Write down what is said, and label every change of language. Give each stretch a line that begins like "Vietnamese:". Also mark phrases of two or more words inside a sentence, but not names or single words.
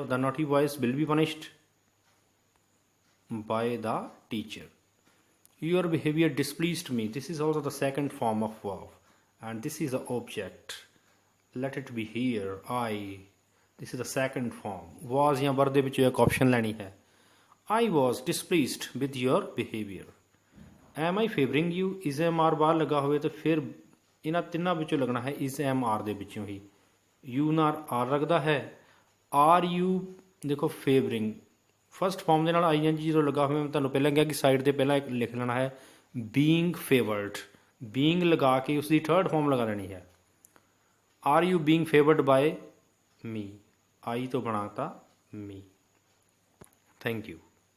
English: The naughty boys will be punished by the teacher. Your behavior displeased me, this is also the second form of verb and this is the object. Let it be here I, this is the second form.
Punjabi: ਵਾਜ਼ ਜਾਂ ਵਰ ਦੇ ਵਿੱਚੋਂ ਇੱਕ ਆਪਸ਼ਨ ਲੈਣੀ ਹੈ।
English: I was displeased with your behavior। am I favoring you, is am r
Punjabi: ਬਾਹਰ ਲੱਗਾ ਹੋਵੇ ਤਾਂ ਫਿਰ ਇਹਨਾਂ ਤਿੰਨਾਂ ਵਿੱਚੋਂ ਲੱਗਣਾ ਹੈ
English: is am r
Punjabi: ਦੇ ਵਿੱਚੋਂ ਹੀ। you ਨਾਲ r ਲੱਗਦਾ ਹੈ।
English: are you
Punjabi: ਦੇਖੋ
English: favoring first form
Punjabi: ਦੇ ਨਾਲ
English: I N G
Punjabi: ਜਦੋਂ ਲੱਗਾ ਹੋਵੇ, ਮੈਂ ਤੁਹਾਨੂੰ ਪਹਿਲਾਂ ਕਿਹਾ ਕਿ ਸਾਈਡ ਤੇ ਪਹਿਲਾਂ ਇੱਕ ਲਿਖ ਲੈਣਾ ਹੈ
English: being favored।
Punjabi: being ਲਗਾ ਕੇ ਉਸ ਦੀ
English: third form
Punjabi: ਲਗਾ ਲੈਣੀ ਹੈ।
English: are you being favored by me,
Punjabi: ਆਈ ਤੋਂ ਬਣਾਤਾ me।
English: Thank you।